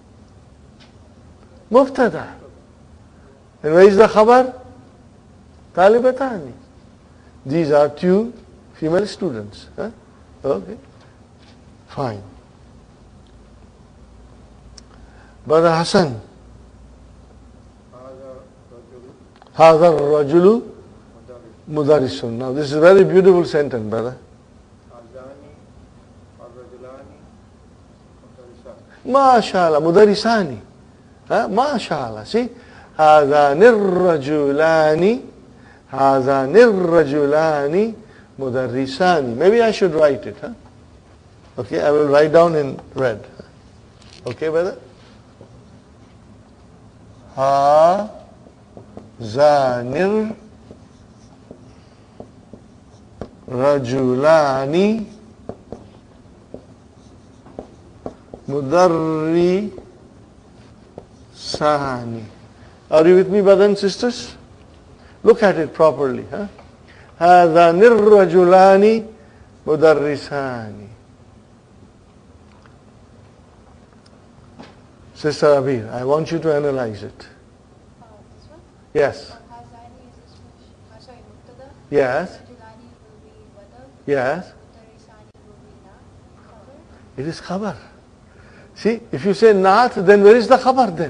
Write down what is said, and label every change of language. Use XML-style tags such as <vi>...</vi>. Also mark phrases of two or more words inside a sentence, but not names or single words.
<en>Mubtada. And where is the khabar? Talibatani. These are two female students. Okay. Fine. Brother Hassan.</en> <ar>هذا رجل مدرس.</ar> <en>Now this is a very beautiful sentence, brother.</en> <ar>ما شاء الله، مدرسان.</ar> <en>MashaAllah. See?</en> <ar>هذان الرجلان مدرسان.</ar> <en>Maybe I should write it. Okay, I will write down in red. Okay, brother?</en> <ar>هذان الرجلان مدرسان.</ar> <en>Are you with me, brothers and sisters? Look at it properly.</en> <ar>هذان الرجلان مدرسان.</ar> <en>Sister Abir, I want you to analyze it. This one? Yes. Hazani is mubtada. Yes. Rajulani will be badal. Yes. Mudarrisani will be khabar. It is khabar. See, if you say naat, then where is the khabar then?</en>